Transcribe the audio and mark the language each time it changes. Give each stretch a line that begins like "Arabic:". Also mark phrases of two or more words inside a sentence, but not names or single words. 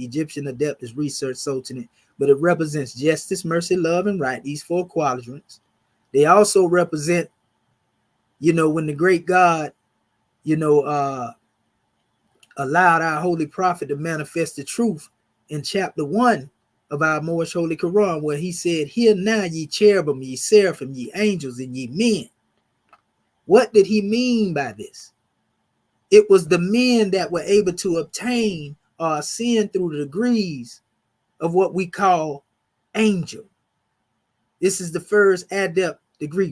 English: Egyptian Adept is research Sultanate, but it represents justice, mercy, love, and right, these four quadrants. They also represent, you know, when the great God, you know, allowed our holy prophet to manifest the truth in chapter 1 of our most holy Quran, where he said, "Hear now, ye cherubim, ye seraphim, ye angels, and ye men." What did he mean by this? It was the men that were able to obtain or ascend through the degrees of what we call angel. This is the first adept degree.